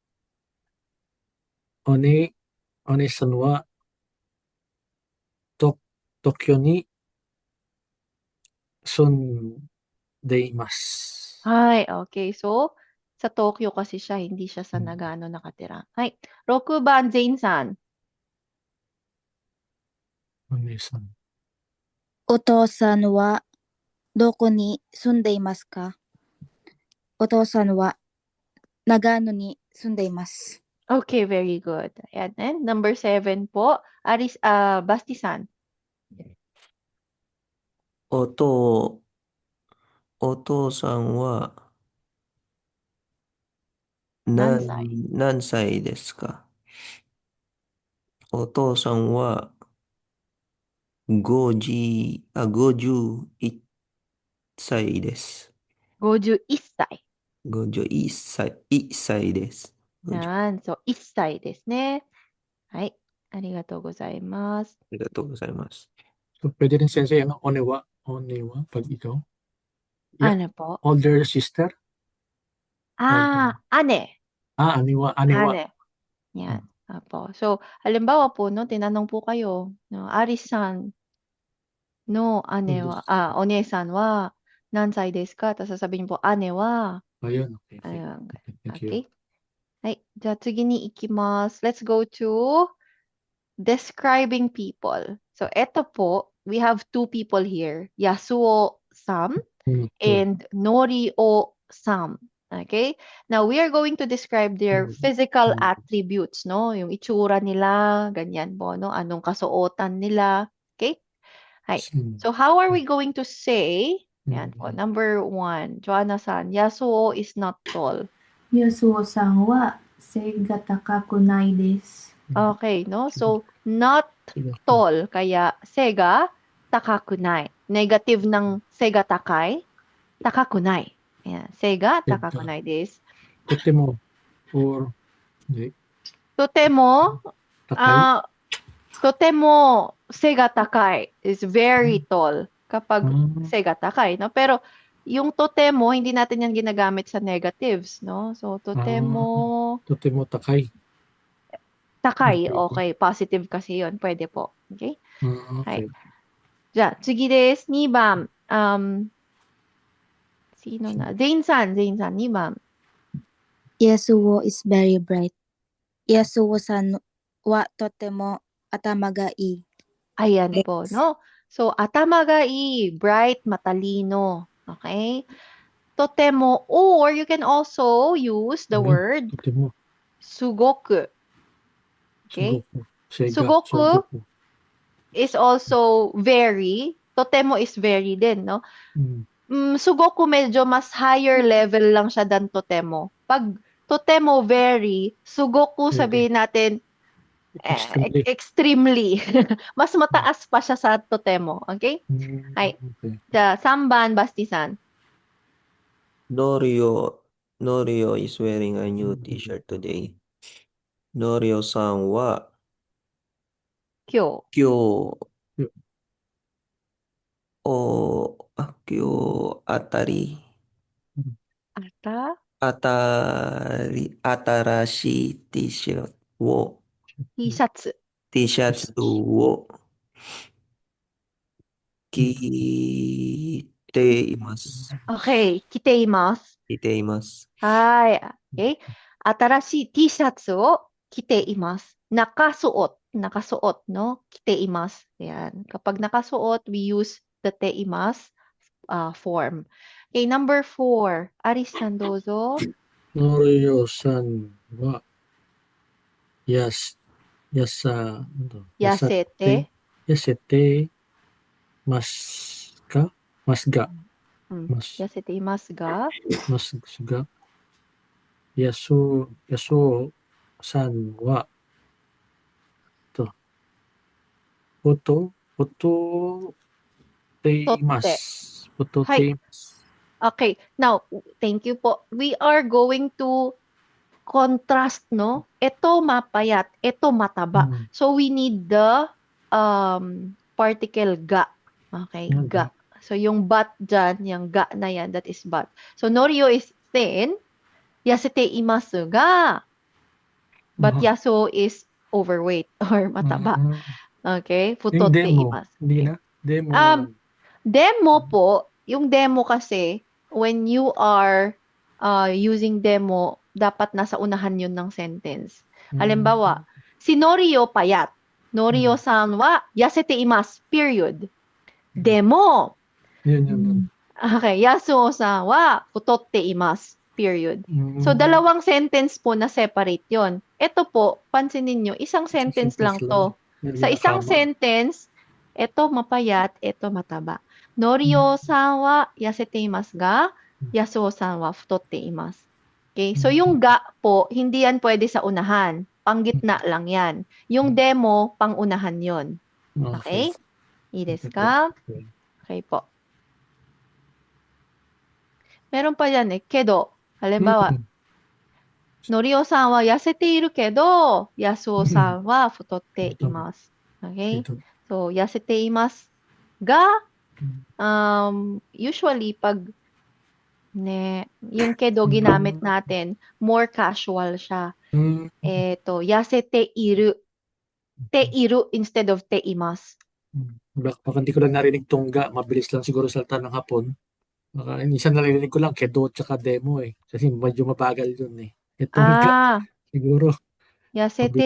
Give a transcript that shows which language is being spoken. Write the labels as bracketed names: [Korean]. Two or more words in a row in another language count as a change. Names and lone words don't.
[Japanese] お姉さんは東京に住んでいます. [English] Hi, okay. [Filipino] So, Sa Tokyo kasi siya, hindi siya sa Nagano nakatira. [Japanese] Hay, 6 番、Janeさん。お姉さん。お父さんはどこに住んでいますか？お父さんは長野に住んでいます。 [English] Okay, very good. Ayan. And number 7 po, Basti-san. お父さんは何歳？何歳ですか？お父さんは51歳です。 51歳。 51歳です。 Yan. So, 1 歳ですね。はい。ありがとうございます。ありがとうございます。 [Filipino] So, pwede rin sensei, onewa, pag ikaw. [English] Yeah, [Filipino] Ano po? [English] older sister. [Japanese] Ane. Aniwa. Ane. [Filipino] Yan. Apo. So, halimbawa po, no, tinanong po kayo, no, [Japanese] アリさんの姉は, お姉さんは何歳ですか? [Filipino] Tapos sasabihin po, [Japanese] 姉は. [Filipino] Ayun, okay. Ayun. [English] Thank you. Okay. はい。じゃあ次に行きます。 Let's go to describing people. So, [Filipino] eto po, [English] we have two people here. Yasuo-san and Norio-san. Okay? Now, we are going to describe their physical attributes, no? [Filipino] Yung itsura nila, ganyan po, no? Anong kasuotan nila. [English] Okay? Hi. So, how are we going to say, yan po, number 1, Joanna-san, Yasuo is not tall. [Japanese] ヤスオさんは背が高くないです。 [English] Okay, no? So, not tall, [Filipino] kaya [Japanese] 背が、高くない. [Filipino] Negative ng [Japanese] 背が高い、高くない. Ayan, 背が、高くないです. [Filipino] Totemo or hindi. [Japanese] Totemo, Takay. とても背が高い [English] is very tall [Japanese] kapag 背が高い, no? [Filipino] Pero yung totemo, hindi natin yan ginagamit sa negatives, no? [Japanese] So, totemo takay. [Filipino] takai, okay. Positive kasi yun. Pwede po. [English] Okay? Okay. [Japanese] じゃあ、次です。2 番。 [Filipino] sino na? [Japanese] Jane-san, 2番。 [English] Yasuo is very bright. [Japanese] ヤスオさんはとても頭がいい. [Filipino] Ayan po, no? So, [Japanese] 頭がいい, [Filipino] bright, matalino. [English] Okay? [Japanese] Totemo, [English] or you can also use the word [Japanese] Totemo. sugoku. Okay? Sega. [English] Sugoku is also very. [Filipino] Totemo [English] is very [Filipino] din, no? Sugoku medyo mas [English] higher level [Filipino] lang siya than Totemo. Pag Totemo very, Sugoku sabihin natin extremely. Mas mataas pa siya sa Totemo. [English] Okay? Ay. The 3 番, Basti-san. Norio is wearing a new t-shirt today. [Japanese] ノリオさんは今日あたり新しいTシャツをTシャツを着ています. Okay, 着ています. Hi. Okay. 新しい T シャツを着ています。nakasuot, no? [Filipino] 着ています。Yan. Kapag nakasuot, [English] we use the teimas form. Okay, number 4. [Japanese] Aris-san, dozo. ノリオさんは Yasete. Masga. やせていますが. Masga. Yasuo-san wa Photo [English] Okay. Now, thank you po. We are going to contrast, no? [Filipino] Ito mapayat, ito mataba. [English] So, we need the particle ga. Okay, ga. So, [Filipino] yung bat dyan, yung ga na yan, [English] that is bat. So, Norio is thin. [Japanese] やせていますが. [English] But Yasuo is overweight or mataba. Okay? [Japanese] 太っています. [Filipino] Hindi na. Demo. Demo po, yung demo kasi, [English] when you are using demo, [Filipino] dapat nasa unahan yun ng sentence. Halimbawa, si Norio payat. [Japanese] ノリオさんはやせています. [English] Period. Demo. [Filipino] Yun. [Japanese] Okay, ヤスオさんは太っています. [English] Period. [Filipino] So, dalawang sentence po na separate yon. Ito po, pansinin nyo, isang sentence lang to. Sa isang sentence, ito mapayat, ito mataba. [Japanese] ノリオさんはやせていますが、ヤスオさんは太っています. [Filipino] Okay, so yung ga po, hindi yan pwede sa unahan. Panggitna lang yan. Yung demo, pangunahan yon. [Japanese] Okay? いいですか? Okay po. [Filipino] Meron pa yan eh. Kedo. Halimbawa, [Japanese] ノリオさんはやせているけど、ヤスオさんは太っています. [Filipino] Okay? So, [Japanese] やせていますが, [Filipino] usually pag yung kedo ginamit natin, [English] more casual [Filipino] siya. Eto, [Japanese] やせている。ている [English] instead of [Japanese] ています. [Filipino] Baka hindi ko lang narinig tungga. Mabilis lang siguro salita ng Hapon. Baka isang narinig ko lang kedo tsaka demo eh. Kasi medyo mabagal yun eh. Tungga siguro. [Japanese] Yasete